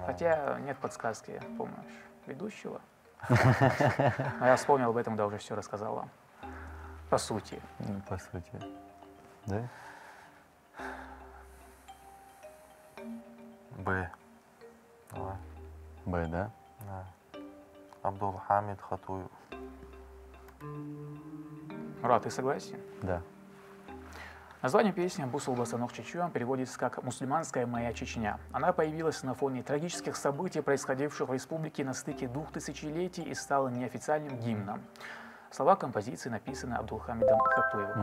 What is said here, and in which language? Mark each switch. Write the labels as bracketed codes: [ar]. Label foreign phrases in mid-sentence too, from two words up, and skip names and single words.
[ru] Хотя нет подсказки, помнишь, ведущего. Но я вспомнил об этом, да, уже все рассказал вам. По сути. Ну, по сути. Да? Б. Давай. Б, да? Да. Абдулхамид Хатуев. Мурат, ты согласен? Да. Название песни «Бусул Басанох Чечуан» переводится как «Мусульманская моя Чечня». Она появилась на фоне трагических событий, происходивших в республике на стыке двух тысячелетий, и стала неофициальным гимном. Слова композиции написаны Абдулхамидом Хатуевым.